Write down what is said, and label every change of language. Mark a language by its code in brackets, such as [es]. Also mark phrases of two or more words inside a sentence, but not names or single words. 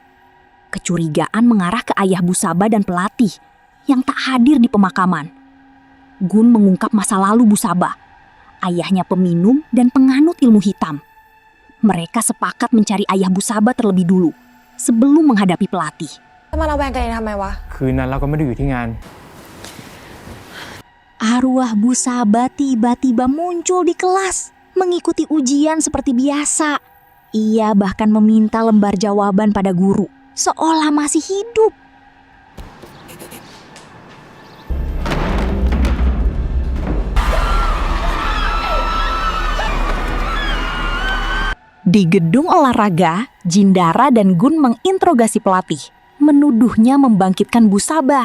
[id] Kecurigaan mengarah ke ayah Bu Sabah dan pelatih yang tak hadir di pemakaman. Gun mengungkap masa lalu Bu Sabah. Ayahnya peminum dan penganut ilmu hitam. Mereka sepakat mencari ayah Bu Sabah terlebih dulu, sebelum menghadapi pelatih. [th] จะมาระแวงกันเองทำไมวะ คืนนั้นเราก็ไม่ได้อยู่ที่งาน [id] Arwah Bu Sabah tiba-tiba muncul di kelas, mengikuti ujian seperti biasa. Ia bahkan meminta lembar jawaban pada guru, seolah masih hidup. Di gedung olahraga, Jindara dan Gun menginterogasi pelatih, menuduhnya membangkitkan Bu Sabah.